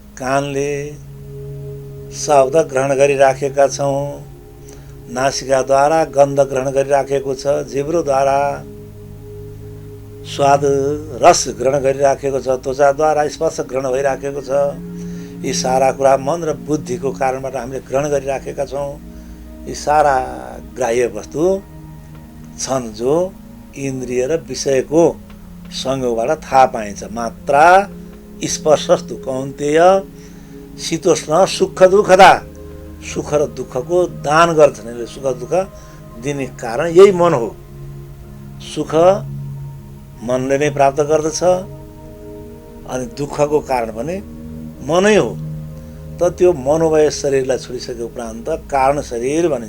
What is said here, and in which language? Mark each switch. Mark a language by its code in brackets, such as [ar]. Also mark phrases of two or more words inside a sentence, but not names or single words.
[ne] कानले शब्द ग्रहण गरिराखेका छौँ, नासिकाद्वारा गन्ध ग्रहण गरिराखेको छ, जिब्रोद्वारा स्वाद रस ग्रहण गरिराखेको छ, त्वचाद्वारा स्पर्श ग्रहण भइराखेको छ। यी सारा कुरा मन र बुद्धिको कारणबाट हामीले ग्रहण गरिराखेका छौँ। यी सारा ग्राह्य वस्तु छन् जो इन्द्रिय र विषयको संयोगबाट थाहा पाइन्छ। [sa] मात्रा स्पर्शस्तु कौन्तेय शीतोष्ण सुख दुःखदा। [ne] सुख र दुःखको दान गर्छन्, यसले सुख दुःख दिने कारण यही मन हो। सुख मनले नै प्राप्त गर्दछ अनि दुःखको कारण पनि मनै हो। त त्यो मनोमय शरीरलाई छोडिसके उपरान्त कारण शरीर भनिन्छ।